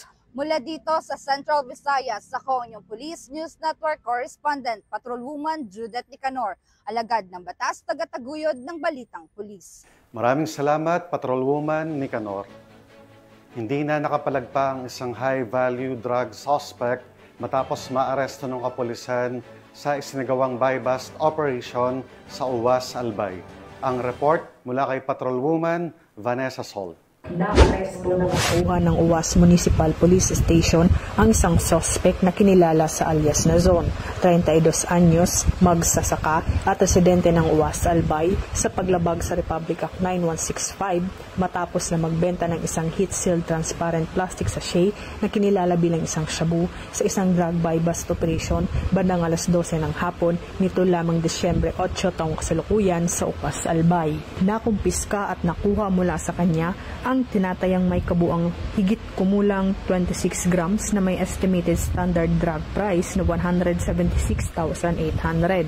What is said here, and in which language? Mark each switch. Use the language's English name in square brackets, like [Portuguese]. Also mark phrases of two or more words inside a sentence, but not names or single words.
[Filipino] Mula dito sa Central Visayas, ako ang inyong Police News Network Correspondent, Patrolwoman Judith Nicanor, alagad ng batas, tagataguyod ng Balitang Pulis. Maraming salamat, Patrolwoman Nicanor. Hindi na nakapalagpa ang isang [English] high-value drug suspect [Filipino] matapos maaresto ng kapulisan sa isinagawang [English] buy-bust operation [Filipino] sa Uwas, Albay. Ang report mula kay Patrolwoman Vanessa Sol. Nakaresto na nakuha ng Uwas Municipal Police Station ang isang suspect na kinilala sa alias na Zone, 32 anyos, magsasaka at residente ng Uwas, Albay sa paglabag sa Republic Act 9165 matapos na magbenta ng isang [English] heat-sealed transparent plastic sachet [Filipino] na kinilala bilang isang shabu sa isang [English] drug buy-bust operation [Filipino] bandang alas 12 ng hapon nito lamang Disyembre 8 taong kasalukuyan sa Uwas, Albay. Nakumpiska at nakuha mula sa kanya ang tinatayang may kabuang higit kumulang 26 grams na may [English] estimated standard drug price [Filipino] na 176,800.